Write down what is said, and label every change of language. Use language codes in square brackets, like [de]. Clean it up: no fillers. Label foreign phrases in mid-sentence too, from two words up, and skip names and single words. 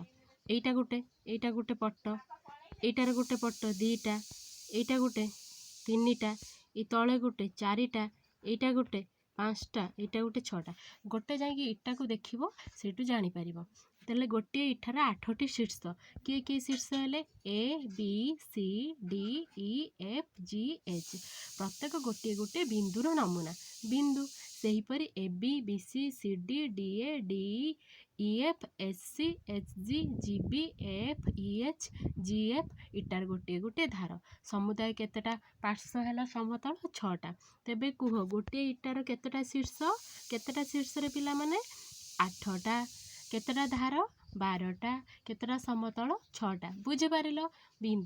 [or] ଏଇଟା ଗୋଟେ ପଟ, ଏଇଟାର ଗୋଟେ ପଟ 2ଟା, ଏଇଟା ଗୋଟେ 3ଟା, ଏଇ ତଳେ ଗୋଟେ 4ଟା, ଏଇଟା ଗୋଟେ 5ଟା, ଏଇଟା ଗୋଟେ 6ଟା। ଗୋଟେ ଯାଇକି ଇଟାକୁ ଦେଖିବ, ସେଇଠୁ ଜାଣିପାରିବ। ତାହେଲେ ଗୋଟିଏ ଇଟାର 8ଟି ଶୀର୍ଷ। କିଏ ଶୀର୍ଷ ହେଲେ? A, B, C, D, E, F, G, H। ପ୍ରତ୍ୟେକ ଗୋଟିଏ ବିନ୍ଦୁର ନମୁନା। ବିନ୍ଦୁ ସେହିପରି AB, BC, CD, DA, DE, EF, SC, HG, GB, AF, EH, GF। ଇଟାର ଗୋଟିଏ ଧାର। ସମୁଦାୟ କେତେଟା ପାର୍ଶ୍ୱ ହେଲା ସମତଳ? 6ଟା। ତେବେ କୁହ, ଗୋଟିଏ ଇଟାର କେତେଟା ଶୀର୍ଷ? କେତେଟା ଶୀର୍ଷରେ ପିଲାମାନେ? 8ଟା। କେତେଟା ଧାର? 12ଟା। କେତେଟା ସମତଳ? 6ଟା। ବୁଝିପାରିଲ? ବିନ୍ଦୁ।